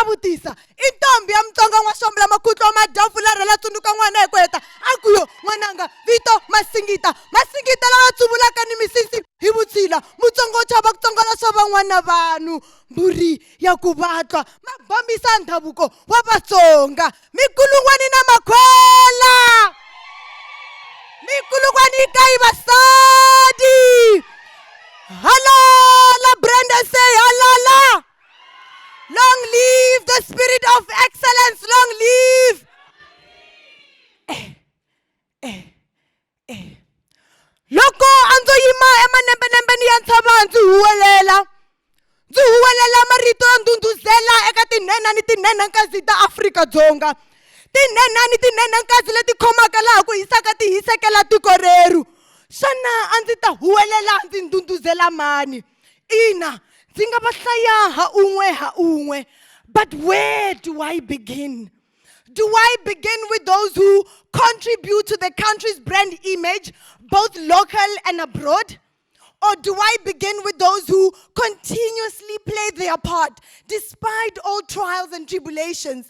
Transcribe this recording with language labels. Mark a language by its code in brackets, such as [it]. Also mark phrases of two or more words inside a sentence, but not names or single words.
[ts] vutisa I ntombi ya Mutsonga n'waswambula makhutlo madhafu la rela tsundzuka n'wana hi ku heta a ku yo n'wananga vito masingita lawa tsuvulaka ni misisi hi vutshila Mutsonga u chava ku tsongola swa van'wana vanhu mburi ya ku vatwa ma bombisa ndhavuko wa Vatsonga mikulungwani na makhwela mikulungwani ka ivasadi halala Brenda say halala. [en] Long live the spirit of excellence. Long live. [ts] Loko anzo yima emanembe ya ntshava ndzi huwelela marito yo ndunduzela eka tinhenha ni tinhenhankazi ta Afrika-Dzonga. Tinhenha ni tinhenhankazi leti khomaka laha ku hisaka ti hisekela tiko reru. Xana a ndzi ta huwelela ndzi ndunduzela mani? Ina. Ha unwe. [en] But where do I begin? Do I begin with those who contribute to the country's brand image, both local and abroad? Or do I begin with those who continuously play their part despite all trials and tribulations?